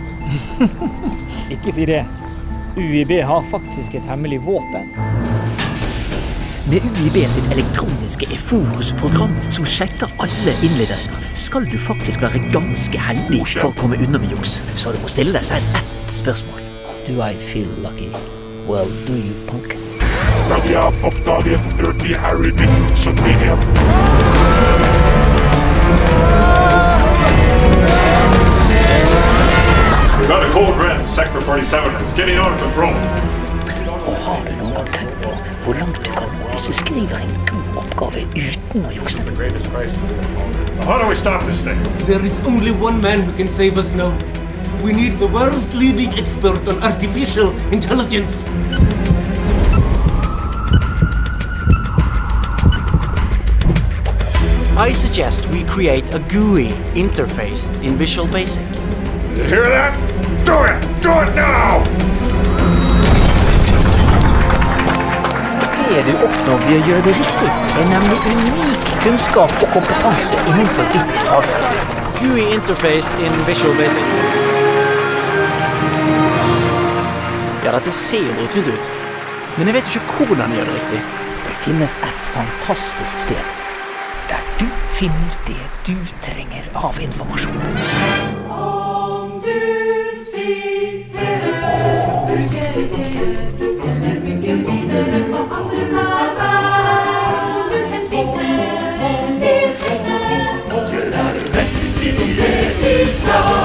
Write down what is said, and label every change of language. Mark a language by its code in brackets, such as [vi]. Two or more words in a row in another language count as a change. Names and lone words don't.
[no] Ikke si det. UiB har faktisk et hemmelig våpen. Med UiB sitt elektroniske Eforus-program som sjekker alle innleveringer, skal du faktisk være ganske heldig for å komme unna med juks. Så du må stille deg selv ett spørsmål. [en] Do I feel lucky? Well, do you, punk? [no] Vi har oppdaget Dirty Harry Dick 71. [en] We got a code red, sector 47. It's getting out of control. [no] Og har du noen gang tenkt på hvor langt du kan nå hvis du skriver en god oppgave uten å jukse? [en] How do we stop this thing? There is only one man who can save us now. We need the world's leading expert on artificial intelligence. I suggest we create a GUI interface in Visual Basic. You hear that? Do it! Do it now! [no] Det du oppnår ved å gjøre det riktig, er nemlig unik kunnskap og kompetanse innenfor ditt fagfelt. [en] GUI interface in Visual Basic. [no] Ja, dette ser jo dritfint ut. Men jeg vet jo ikke hvordan jeg gjør det riktig. Det finnes et fantastisk sted, der du finner det du trenger av informasjon. Om du sitter og bruker ideer, eller bygger videre på andres arbeid, og du henviser til kristne, og du lærer rett ifra.